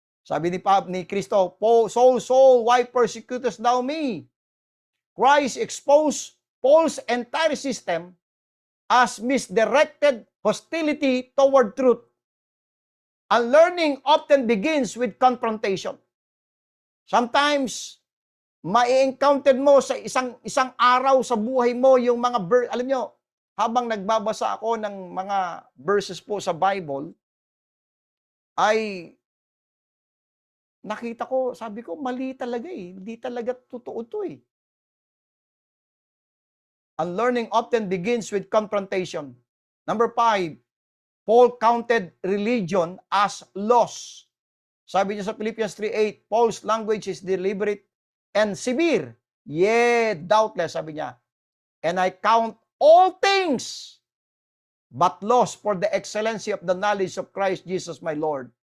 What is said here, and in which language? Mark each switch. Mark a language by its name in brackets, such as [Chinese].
[Filipino] Sabi ni Kristo, [English] Saul, why persecutest thou me? Christ exposed Paul's entire system as misdirected hostility toward truth. Unlearning often begins with confrontation. [Filipino] Sometimes, ma-encounter mo sa isang araw sa buhay mo yung mga alam nyo, habang nagbabasa ako ng mga verses po sa Bible, ay nakita ko, sabi ko, mali talaga Hindi talaga totoo to [English] Unlearning often begins with confrontation. Number 5, Paul counted religion as loss. [Filipino] Sabi niya sa [English] Philippians 3:8, Paul's language is deliberate and severe. Doubtless, [Filipino] sabi niya. [English] And I count all things but loss for the excellency of the knowledge of Christ Jesus my Lord.